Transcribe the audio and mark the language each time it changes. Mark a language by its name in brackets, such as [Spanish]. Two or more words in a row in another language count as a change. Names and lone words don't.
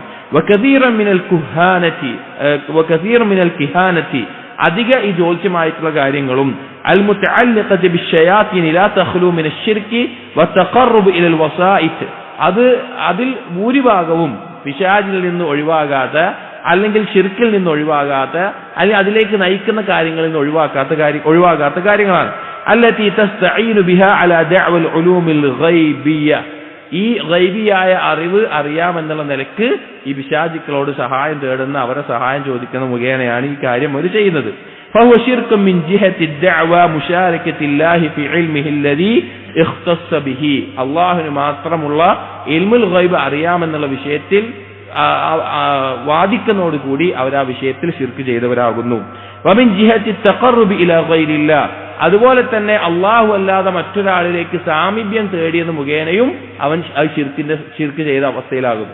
[Arabic] وكثير من الكهانة, [Malayalam] അധിക ഈ ജ്യോത്സ്യമായിട്ടുള്ള കാര്യങ്ങളും [Arabic] المتعلقة بالشياطين لا تخلو من الشرك والتقرب إلى الوسائط, [Malayalam] അതിൽ ഭൂരിഭാഗവും പിശാചിൽ നിന്ന് ഒഴിവാകാത്ത, അല്ലെങ്കിൽ ശിർക്കിൽ നിന്ന് ഒഴിവാകാത്ത, അല്ലെങ്കിൽ അതിലേക്ക് നയിക്കുന്ന കാര്യങ്ങളിൽ നിന്ന് ഒഴിവാകാത്ത കാര്യങ്ങളാണ്. [Arabic] التي تستعين بها على دعوى العلوم الغيبية, [Malayalam] ഈ ഗൈബിയായ അറിവ് അറിയാമെന്നുള്ള നിലക്ക് ഈ പിശാചുക്കളോട് സഹായം തേടുന്ന, അവരെ സഹായം ചോദിക്കുന്ന മുഖേനയാണ് ഈ കാര്യം അവർ ചെയ്യുന്നത്. [Arabic] فهو شرك من جهة الدعوى مشاركة الله في علمه الذي اختص به, [Malayalam] അല്ലാഹുവിന് മാത്രമുള്ള [Arabic] علم الغيب [Malayalam] അറിയാമെന്നുള്ള വിഷയത്തിൽ വാദിക്കുന്നതോടുകൂടി അവർ ആ വിഷയത്തിൽ ശിർക്ക് ചെയ്തവരാകുന്നു. [Arabic] ومن جهة التقرب إلى غير الله, [Malayalam] അതുപോലെ തന്നെ അള്ളാഹു അല്ലാതെ മറ്റൊരാളിലേക്ക് സാമീപ്യം തേടിയെന്ന് മുഖേനയും അവൻ ശിർക്ക് ചെയ്ത അവസ്ഥയിലാകുന്നു.